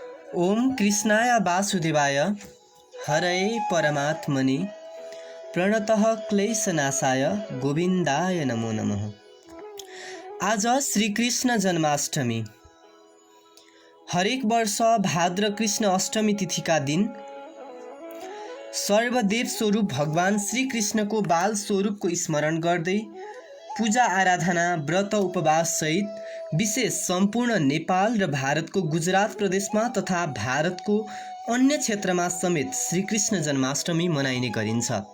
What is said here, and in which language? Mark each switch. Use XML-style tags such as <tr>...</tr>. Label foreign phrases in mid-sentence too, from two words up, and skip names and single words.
<sa>ओम कृष्णाय वासुदेवाय हरये परमात्मने प्रणतः क्लेशनाशाय गोविन्दाय नमो नमः।</sa> <ne>आज श्रीकृष्ण जन्माष्टमी। हरेक वर्ष भाद्र कृष्ण अष्टमी तिथिका दिन सर्वदेव स्वरूप भगवान श्रीकृष्णको बाल स्वरूपको स्मरण गर्दै पूजा आराधना व्रत उपवास सहित विशेष सम्पूर्ण नेपाल र भारतको गुजरात प्रदेशमा तथा भारतको अन्य क्षेत्रमा समेत श्रीकृष्ण जन्माष्टमी मनाइने गरिन्छ।</ne>